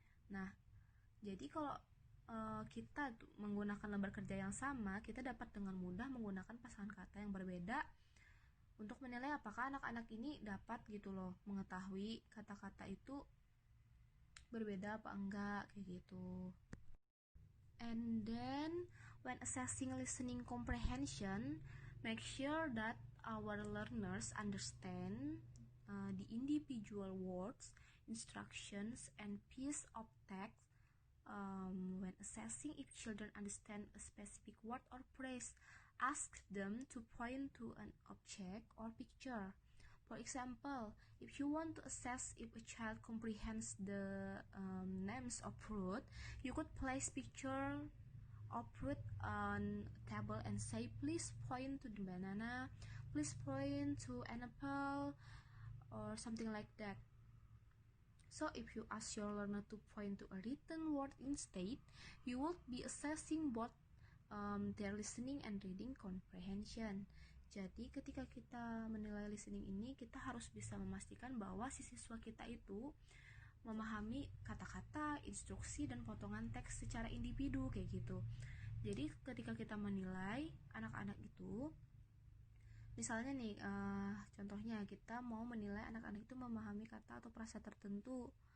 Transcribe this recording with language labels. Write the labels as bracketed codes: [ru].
[id] Nah, jadi kalau kita menggunakan lembar kerja yang sama, kita dapat dengan mudah menggunakan pasangan kata yang berbeda untuk menilai apakah anak-anak ini dapat gitu loh mengetahui kata-kata itu berbeda apa enggak kayak gitu. [en] And then when assessing listening comprehension, make sure that our learners understand the individual words, instructions, and piece of text. When assessing if children understand a specific word or phrase, ask them to point to an object or picture. For example, if you want to assess if a child comprehends the names of fruit, you could place picture of fruit on a table and say, please point to the banana, please point to an apple or something like that. So if you ask your learner to point to a written word instead, you will be assessing both their listening and reading comprehension. [id] Jadi ketika kita menilai listening ini, kita harus bisa memastikan bahwa si siswa kita itu memahami kata-kata, instruksi, dan potongan teks secara individu kayak gitu. Jadi ketika kita menilai anak-anak itu, misalnya nih, contohnya kita mau menilai anak-anak itu memahami kata atau frasa tertentu.